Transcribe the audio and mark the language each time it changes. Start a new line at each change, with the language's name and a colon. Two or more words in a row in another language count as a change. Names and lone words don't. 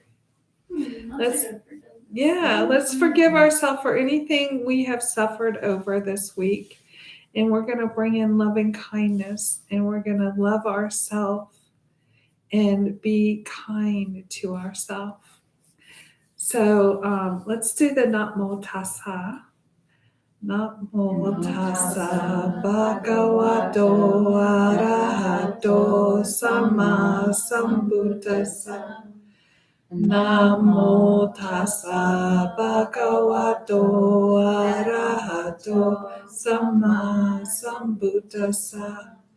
English: Let's forgive ourselves for anything we have suffered over this week. And we're going to bring in loving kindness, and we're going to love ourselves and be kind to ourselves. So let's do the
Pali: Namo Tassa. Namo Tassa Bhagavato Arahato Sama Sambuddhassa. Namo Tassa Bhagavato Arahato Sama Sambuddhassa.